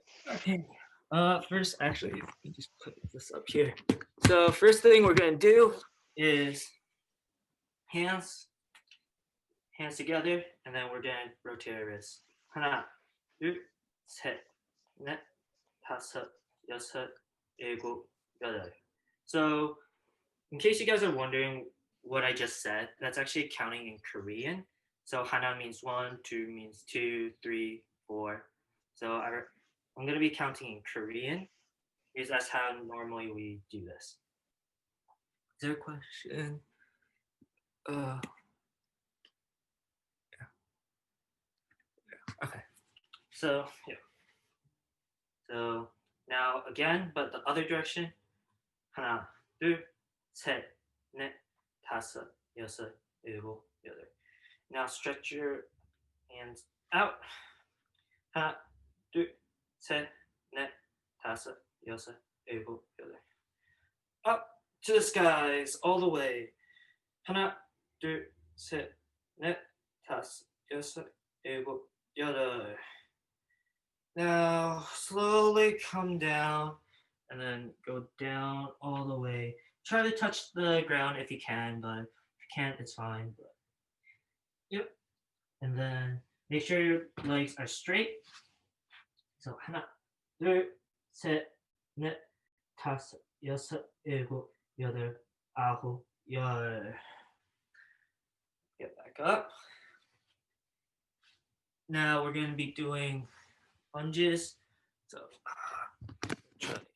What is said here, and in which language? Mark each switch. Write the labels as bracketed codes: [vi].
[en] Okay. First, actually, let me just put this up here. So first thing we're gonna do is hands together, and then we're gonna rotate our wrists. [ko] 하나, 둘, 셋, 넷, 다섯, 여섯, 일곱, 여덟. [en] So in case you guys are wondering what I just said, that's actually counting in Korean. So hana means 1, 2 means 2, 3, 4. So I'm going to be counting in Korean because that's how normally we do this. Is there a question? Yeah. Okay. So, yeah. So now again, but the other direction. [ko] 하나, 둘, 셋, 넷, 다섯, 여섯, 일곱, 여덟. [en] Now stretch your hands out. [ko] 하나, 둘, 셋, 넷, 다섯, 여섯, 일곱, 여덟. [en] Up to the skies, all the way. [ko] 하나, 둘, 셋, 넷, 다섯, 여섯, 일곱, 여덟. [en] Now slowly come down and then go down all the way. Try to touch the ground if you can, but if you can't, it's fine. But yep. And then Make sure your legs are straight. [ko] So 하나, 둘, 셋, 넷, 다섯, 여섯, 일곱, 여덟, 아홉, 열. [en] Get back up. Now we're going to be doing lunges. So try.